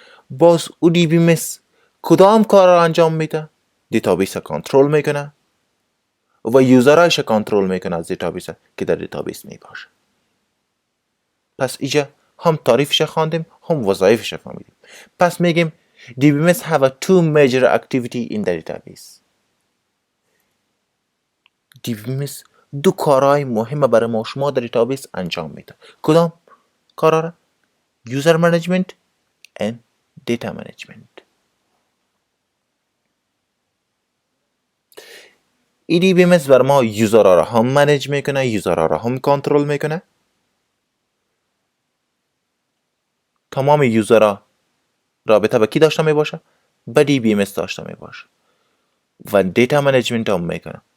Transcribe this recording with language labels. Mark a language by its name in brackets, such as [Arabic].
[Persian] باز او DBMS کدام کار را انجام میده؟ دیتابیس کنترل میکنه و یوزرهایش کنترل میکنه از دیتابیس که در دیتابیس می باشه. پس اینجا هم تعریفش خواندیم هم وظایفش فهمیدیم. پس میگیم [English] DBMS have a two major activity in the database. [Persian] DBMS دو کارهای مهم برای ما شما در دیتابیس انجام میده. کدام کارا را؟ [English] User management and data management. [Persian] این DBMS بر ما یوزرها را هم منیج میکنه، یوزرها را هم کنترل میکنه. تمام یوزرها رابطه با کی داشته می باشه؟ با DBMS داشته می باشه و دیتا منیجمنت هم میکنه.